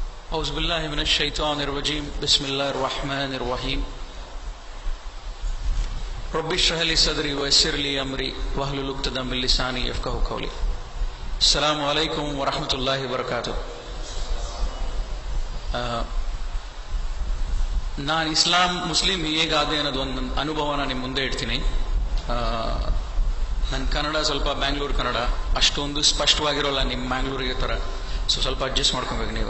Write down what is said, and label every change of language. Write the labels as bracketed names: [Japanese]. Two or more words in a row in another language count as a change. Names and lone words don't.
[Arabic] أعوذ بالله من الشيطان الرجيم بسم الله الرحمن الرحيم رب اشرح لي صدري ويسر لي أمري واحلل عقدة من لساني يفقهوا قولي. السلام عليكم ورحمة الله وبركاته. [Kannada] ನಾನು ಮುಸ್ಲಿಂ ಹೇಗಾದೆ ಅನ್ನೋದು ಒಂದು ಅನುಭವನ ನಿಮ್ಮ ಮುಂದೆ ಇಡ್ತೀನಿ. ನನ್ನ ಕನ್ನಡ ಸ್ವಲ್ಪ ಬ್ಯಾಂಗ್ಳೂರು ಕನ್ನಡ ಅಷ್ಟೊಂದು ಸ್ಪಷ್ಟವಾಗಿರೋಲ್ಲ, ನಿಮ್ಮ ಮ್ಯಾಂಗ್ಳೂರಿಗೆ ಥರ. ಸ್ವಲ್ಪ ಅಡ್ಜಸ್ಟ್ ಮಾಡ್ಕೊಬೇಕು ನೀವು.